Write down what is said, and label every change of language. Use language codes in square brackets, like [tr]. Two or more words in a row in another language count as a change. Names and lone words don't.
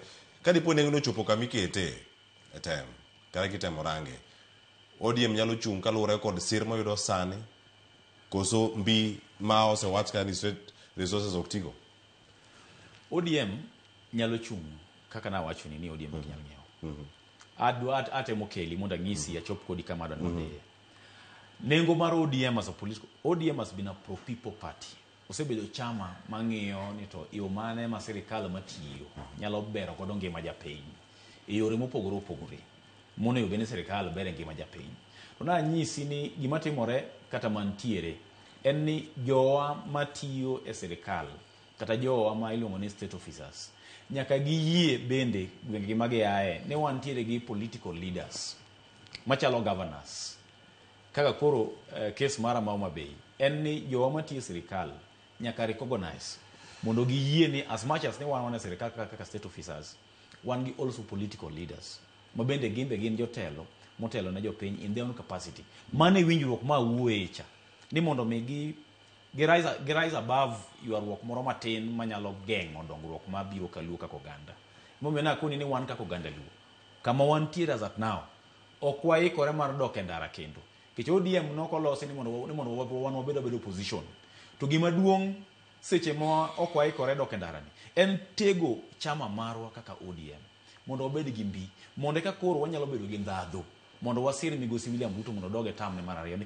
[luo] Kadipo nengo no chopo kamikete etem kare kitemo range ODM nyalo chung kaluwore kod sir moyudo sani koso mbi ma osewach ka ni [en] state resources [luo] oktigo. ODM nyalo chung kaka na wacho ni ODM ok nyal ng'iewo. Adwa atemo keli mondo ang'isi achop kodi kama adwa nodhiye. Nengo mar [en] ODM as a political, ODM has been a pro people party. [luo] Osebedo chama mang'iyo ni to yo mane ma sirikal matiyo nyalo bero godo ngima japiny e yore mopogore opogore mono yo bene sirikal bere ngima japiny. To na nyisi ni gima timore kata mantiere en ni jowa matiyo e sirikal kata jowa ma iluongo ni [en] state officers [luo] nyaka giyie bende gwenge ma giaye ne wantiere gi [en] political leaders [luo] machalo governors. Kaka koro case mara ma Homa Bay en ni jowa matiyo sirikal nyaka recognize mondo giyie ni [en] as much as [luo] ne wan e sirikal kaka [en] state officers [luo] wan gi [en] also political leaders [luo] ma bende gin jotelo motelo ne jopiny [en] in their own capacity. [luo] Mane winjruok ma wuoye cha ni mondo mi [en] rise above [luo] ywaruok moro matin manyalo geng'o dongruok ma biro kaluo kaka oganda. Momiyo na koni ni wan kaka oganda luo kama wantiere [en] as at now [luo] ok waikore mar dok e ndara kendo. Kech ODM nokolosi ni mondo wan wabedo opposition. To gima duong' seche ma ok waikore dok e ndara ni en tego chama marwa kaka ODM mondo wabed gi mbi mondo ka koro wanyalo bedo gi ndhadho mondo wasir migosi William Ruto mondo doge tamne mar ariyo.